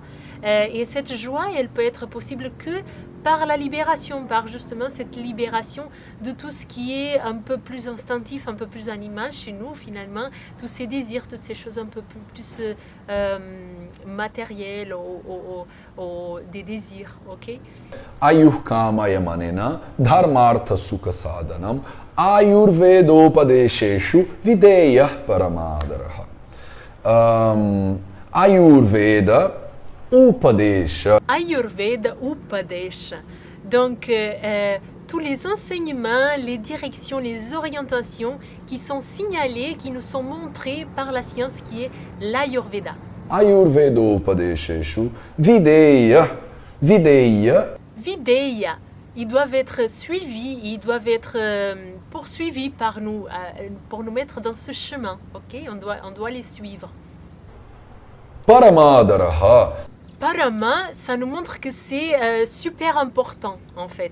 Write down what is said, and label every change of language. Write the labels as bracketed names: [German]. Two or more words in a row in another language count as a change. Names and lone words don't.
[French] Et cette joie, elle peut être possible que par la libération, par justement cette libération de tout ce qui est un peu plus instinctif, un peu plus animal chez nous finalement, tous ces désirs, toutes ces choses un peu plus matérielles, des désirs, ok? [Sanskrit] आयुः कामय मानेन धर्मार्थ सुख साधनम् आयुर्वेदोपदेशेषु विधेय परमादरः. आयुर्वेद उपदेश. आयुर्वेद उपदेश. [French] Donc, tous les enseignements, les directions, les orientations qui sont signalées, qui nous sont montrées par la science qui est l'Ayurveda. [Sanskrit] आयुर्वेद उपदेशेषु विधेय. Videya. Videya. [French] Ils doivent être suivis, ils doivent être poursuivis par nous, pour nous mettre dans ce chemin. Ok, on doit les suivre. Paramadaraha. Parama, ça nous montre que c'est super important en fait.